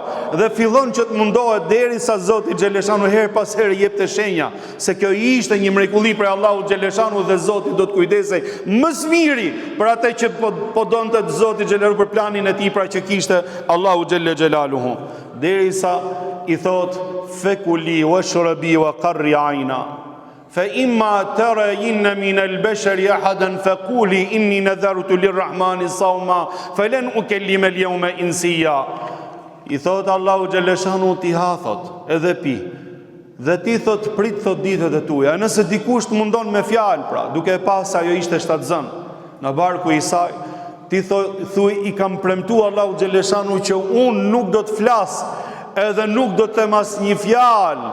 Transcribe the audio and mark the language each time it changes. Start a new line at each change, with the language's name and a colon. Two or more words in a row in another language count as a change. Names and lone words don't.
Albanian: Dhe fillon që të mundohet derisa Zoti xhaleshanu her pas here jepte shenja se kjo ishte një mrekulli prej Allahut xhaleshanu dhe Zoti do të kujdesej më së miri për atë që po donte Zoti xhaleshanu për planin e tij pra që kishte Allahu xhelaluhu. Derisa i thot
Arabic: فكلي واشربي وقري عينا. فإما ترين من البشر أحدا فقولي إني نذرت للرحمن صوما فلن أكلم اليوم إنسيا.
Albanian: I thot Allahu xhaleshanu ti ha thot edhe pi. Dhe ti thot prit thot ditët e tuaja. Nëse dikush të mundon me fjalë pra, duke e pas ajo ishte shtatzën në barku i saj, ti thuj i kam premtuar Allahu xhaleshanu që unë nuk do të flas edhe nuk do të them asnjë fjalë.